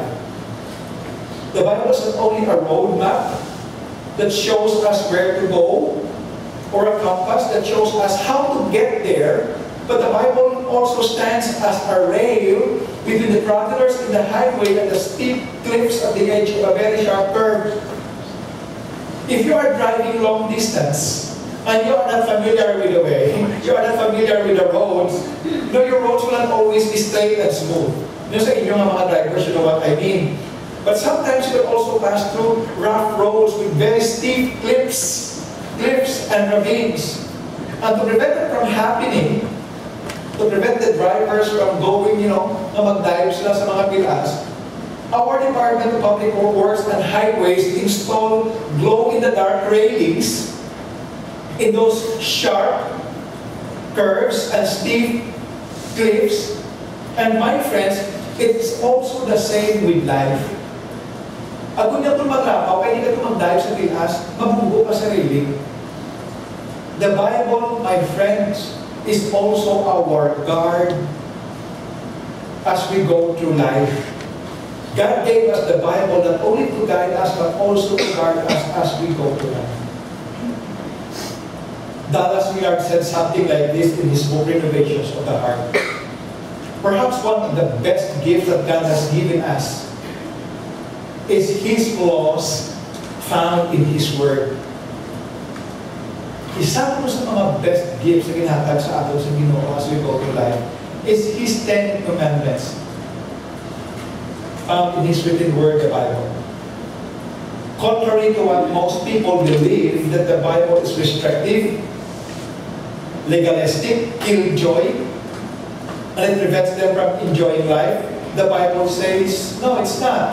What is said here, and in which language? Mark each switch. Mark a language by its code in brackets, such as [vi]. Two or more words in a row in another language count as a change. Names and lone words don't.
[en] The Bible is not only a roadmap that shows us where to go, or a compass that shows us how to get there, but the Bible also stands as a rail between the travelers in the highway and the steep cliffs at the edge of a very sharp curve. If you are driving long distance, and you are not familiar with the way, you are not familiar with the roads, your roads will not always be straight and smooth. [hil] Sa inyo mga drivers, [en] you know what I mean. But sometimes you will also pass through rough roads with very steep cliffs and ravines. And to prevent it from happening, to prevent the drivers from going, [hil] na mag-dive sila sa mga pilas, [en] our Department of Public Works and Highways installed glow-in-the-dark railings in those sharp curves and steep cliffs. And my friends, it's also the same with life. [hil] Kung hindi ka maglapaw, kaya hindi ka mag-dive sa pilas, mabubo ka sa railing. [en] The Bible, my friends, is also our guard as we go through life. God gave us the Bible not only to guide us, but also to guard us as we go through life. Dallas Willard said something like this in his book, Renovations of the Heart. Perhaps one of the best gifts that God has given us is His laws found in His Word. [hil] Isa po sa mga [en] best gifts [hil] na ginatag sa atin sa Ginoo [en] as we go through life is His 10 Commandments found in His written Word, the Bible. Contrary to what most people believe, that the Bible is restrictive, legalistic, killjoy, and it prevents them from enjoying life, the Bible says, no, it's not.